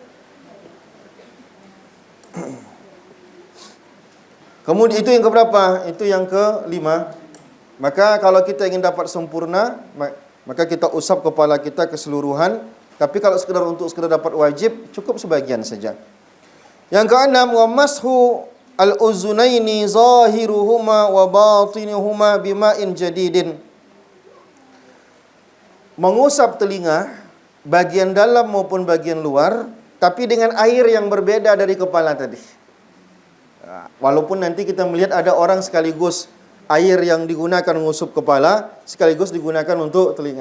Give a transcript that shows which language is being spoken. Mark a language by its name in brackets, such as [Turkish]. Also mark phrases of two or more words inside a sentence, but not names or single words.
[Indonesian] Kemudian itu yang keberapa? Itu yang kelima. Maka kalau kita ingin dapat sempurna, maka kita usap kepala kita keseluruhan. Tapi kalau untuk sekedar dapat wajib, cukup sebagian saja. Yang keenam, [Arabic] ومسح الأذنين ظاهرهما وباطنهما بماء جديد. [Indonesian] Mengusap telinga bagian dalam maupun bagian luar, tapi dengan air yang berbeda dari kepala tadi. Walaupun nanti kita melihat ada orang sekaligus air yang digunakan mengusup kepala, sekaligus digunakan untuk telinga.